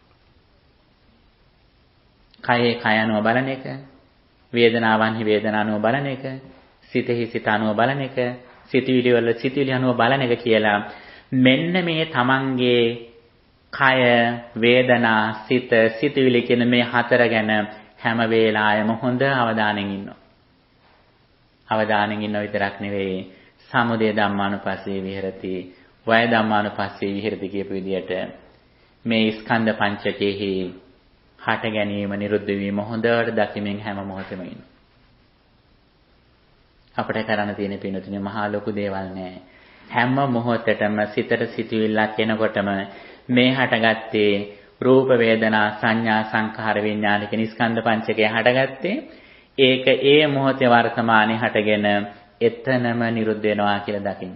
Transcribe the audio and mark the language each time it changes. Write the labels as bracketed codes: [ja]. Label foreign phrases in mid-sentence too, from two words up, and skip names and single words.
[si] කයේ කය අනුව බලන එක, වේදනාවන්හි වේදනානුව බලන එක, සිතෙහි සිත අනුව බලන එක, සිතවිලි වල සිතවිලි අනුව බලන එක කියලා මෙන්න මේ තමන්ගේ කය, වේදනා, සිත, සිතවිලි කියන මේ හතර ගැන හැම වෙලාවෙම හොඳ අවධානයෙන් ඉන්නවා. අවධානයෙන් ඉන්න විතරක් නෙවෙයි, [pi] සමුදය ධම්මානුපස්සී විහෙරති, වය ධම්මානුපස්සී විහෙරති [si] කියපු විදිහට මේ ස්කන්ධ පංචකයේහි හට ගැනීම, නිරුද්ධ වීම හොඳට දකිමින් හැම මොහොතෙම ඉන්න. අපිට කරන්න තියෙන පින්තුනේ මහා ලොකු දේවල් නෑ. හැම මොහොතටම සිතට සිතුවිල්ලක් එනකොටම මේ හටගත්තේ රූප, වේදනා, සංඥා, සංඛාර, විඥාන කියන ස්කන්ධ පංචකය හටගත්තේ ඒක ඒ මොහොතේ වර්තමානයේ හටගෙන එතනම නිරුද්ධ වෙනවා කියලා දකින්න.